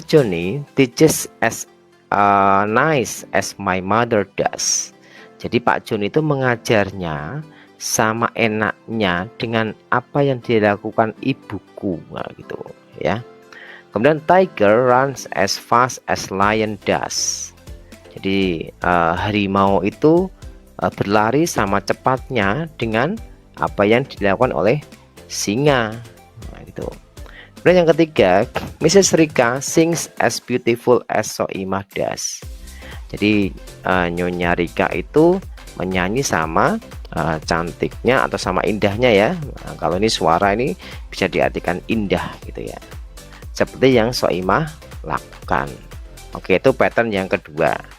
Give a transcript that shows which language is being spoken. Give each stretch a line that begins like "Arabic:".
English: Johnny teaches as nice as my mother does.
Indonesian: Jadi Pak John itu mengajarnya sama enaknya dengan apa yang dilakukan ibuku, nah, gitu ya. Kemudian
English: tiger runs as fast as lion does.
Indonesian: Jadi harimau itu berlari sama cepatnya dengan apa yang dilakukan oleh singa, nah, gitu. Kemudian yang ketiga, Mrs.
English: Rika sings as beautiful as Soimah does.
Indonesian: Jadi Nyonya Rika itu menyanyi sama cantiknya atau sama indahnya ya. Nah, kalau ini suara ini bisa diartikan indah gitu ya. Seperti yang Soimah lakukan. Oke, itu pattern yang kedua.